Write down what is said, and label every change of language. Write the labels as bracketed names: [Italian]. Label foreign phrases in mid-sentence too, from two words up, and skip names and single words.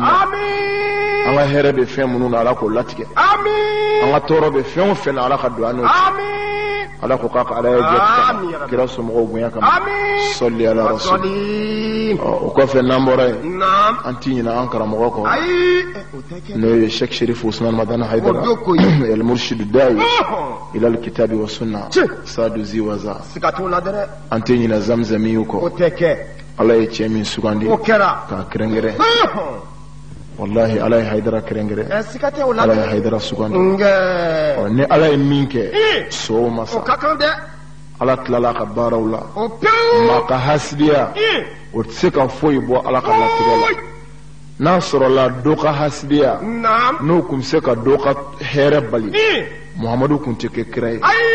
[Bambara] ma an ka hɛrɛ bɛ fɛn minnu na ala k'o latigɛ an ka tɔɔrɔ bɛ fɛn o fɛn na ala ka don an n'o cɛ ala ko k'a ka ala ye jɛ kira somɔgɔw bonya kama sɔli ala rasul o kɔfɛ n'an bɔra yen an t'i ɲinɛ an karamɔgɔ kɔ n'o ye Sheikh Sherif Usman Madana Haidara [Arabic] المرشد داعي إلى الكتاب والسنة [Bambara] sadu ziwaza an t'i ɲinɛ zamzamiyu kɔ ala ye cɛ min sugandi k'a kɛrɛnkɛrɛn wallahi ala ye haidara kɛrɛnkɛrɛn ala ye haidara sugandi ni ala ye min kɛ so masa ala tilala ka baaraw la maa ka hasidiya o tɛ se ka foyi bɔ ala ka latigɛ la n'a sɔrɔla dɔ ka hasidiya n'o kun bɛ se ka dɔ ka hɛrɛ bali muhamadu kun tɛ kɛ kira ye